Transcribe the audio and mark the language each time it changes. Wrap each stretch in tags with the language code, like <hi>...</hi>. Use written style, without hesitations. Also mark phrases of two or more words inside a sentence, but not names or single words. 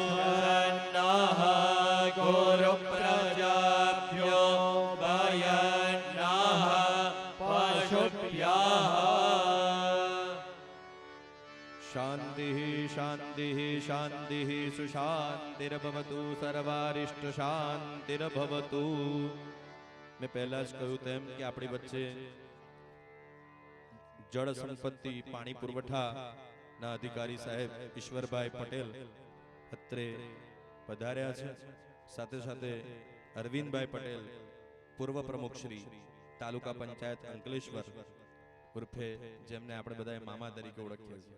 <sa>नः गुरु प्रजाभ्यो भयन्नः पशुभ्यः शान्तिः शान्तिः शान्तिः सुशान्तिर्भवतु सर्वारिष्ट शान्तिर्भवतु</sa> <gu>મેં પહેલા જ કહ્યું તેમ કે આપણી વચ્ચે જળ સંપત્તિ પાણી પુરવઠાના અધિકારી સાહેબ ઈશ્વરભાઈ પટેલ અત્રે પધાર્યા છે. સાથે સાથે અરવિંદભાઈ પટેલ પૂર્વ પ્રમુખ શ્રી તાલુકા પંચાયત અંકલેશ્વર ઉર્ફે જેમને આપણે બધાએ મામા તરીકે ઓળખીએ છીએ.</gu>